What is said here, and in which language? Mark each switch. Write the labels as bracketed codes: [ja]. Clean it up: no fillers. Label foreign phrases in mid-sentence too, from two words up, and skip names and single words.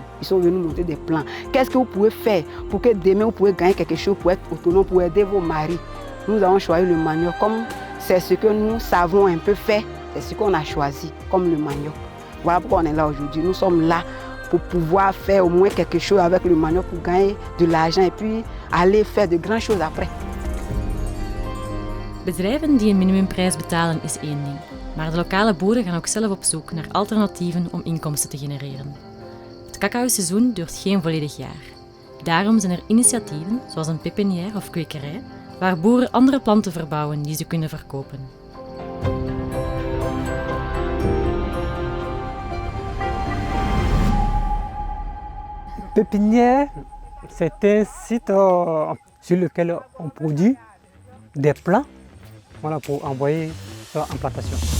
[fr] Ils sont venus montrer des plans. Qu'est-ce que vous pouvez faire pour que demain vous pouvez gagner quelque chose pour être autonome, pour aider vos maris? Nous avons choisi le manioc comme c'est ce que nous savons un peu faire, c'est ce qu'on a choisi comme le manioc. Voilà pourquoi on est là aujourd'hui. Nous sommes là pour pouvoir faire au moins quelque chose avec le manioc pour gagner de l'argent et puis aller faire de grandes choses après. [nl] Bedrijven die een minimumprijs betalen is één ding. Maar de lokale boeren gaan ook zelf op zoek naar alternatieven om inkomsten te genereren. Het cacao-seizoen duurt geen volledig jaar. Daarom zijn er initiatieven, zoals een pepinière of kwekerij, waar boeren andere planten verbouwen die ze kunnen verkopen. [fr] Pépinière, c'est un site sur lequel on produit des plants pour envoyer en plantation.